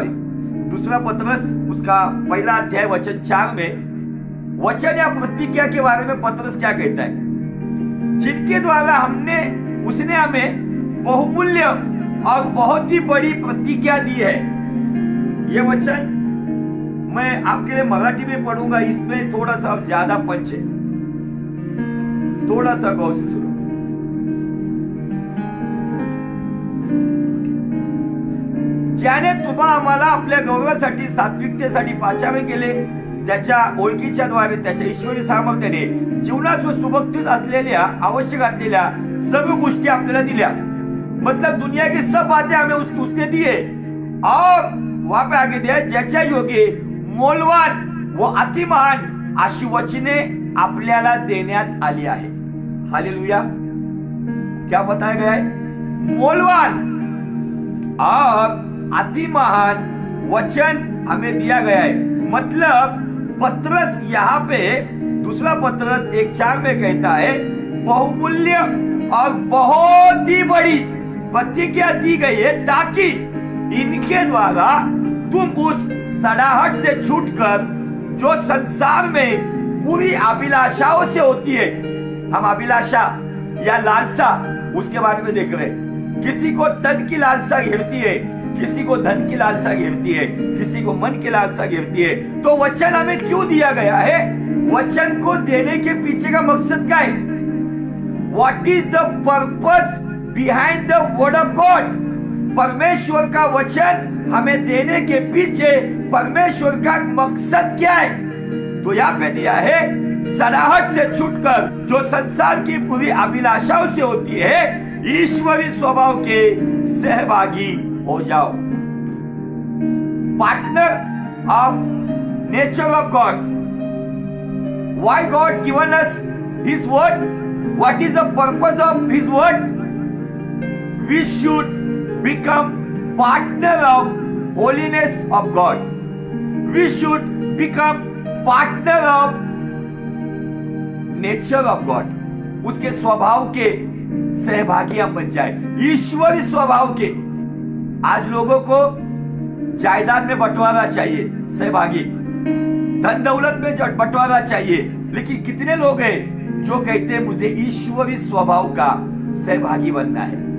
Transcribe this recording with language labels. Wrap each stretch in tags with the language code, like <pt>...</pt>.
<hi>Sorry, दूसरा पत्रस उसका पहला अध्याय वचन 4 में वचन या प्रतिज्ञा के बारे में पत्रस क्या कहता है, जिनके द्वारा उसने हमें बहुमूल्य और बहुत ही बड़ी प्रतिज्ञा दी है। ये वचन मैं आपके लिए मराठी में पढ़ूंगा, इसमें थोड़ा सा ज्यादा पंच है, थोड़ा सा गौर से सुनो।</hi> <mr>ज्याने तुम्हा आम्हाला आपल्या गौरवासाठी सात्विकतेसाठी पाचावे केले, त्याच्या ओळखीच्या द्वारे त्याच्या ईश्वरी सामर्थ्याने जीवनात सुबत्तीस असलेल्या आवश्यक असलेल्या सर्व गोष्टी आपल्याला दिल्या।</mr> <hi>मतलब दुनिया की सब बातें हमें उसने दी है। और वहां पे आगे दिया</hi> <mr>ज्याच्या योगे मोलवान व अतिमहान अशी वचने आपल्याला देण्यात आली आहे।</mr> <hi>हालेलुया। क्या बताया गया है? मोलवान और अतिमहान वचन हमें दिया गया है। मतलब पत्रस यहाँ पे दूसरा पत्रस 1:4 में कहता है बहुमूल्य और बहुत ही बड़ी प्रतिज्ञा दी गई है ताकि इनके द्वारा तुम उस सड़ाहट से छूटकर जो संसार में पूरी अभिलाषाओं से होती है। हम अभिलाषा या लालसा उसके बारे में देख रहे हैं। किसी को तन की लालसा घेरती है, किसी को धन की लालसा घेरती है, किसी को मन की लालसा घेरती है। तो वचन हमें क्यों दिया गया है? वचन को देने के पीछे का मकसद क्या है?</hi> <en>What is the purpose behind the word of God?</en> <hi>परमेश्वर का वचन हमें देने के पीछे परमेश्वर का मकसद क्या है? तो यहाँ पे दिया है सड़ाहट से छूटकर जो संसार की पूरी अभिलाषाओं से होती है ईश्वरी स्वभाव के सहभागी हो जाओ।</hi> <en>Partner of nature of God. Why God given us His word? What is the purpose of His word? We should become partner of holiness of God. We should become partner of nature of God.</en> <hi>उसके स्वभाव के सहभागी हम बन जाए, ईश्वरी स्वभाव के। आज लोगों को जायदाद में बंटवारा चाहिए, सहभागी, धन दौलत में बंटवारा चाहिए, लेकिन कितने लोग हैं जो कहते हैं मुझे ईश्वरी स्वभाव का सहभागी बनना है।</hi>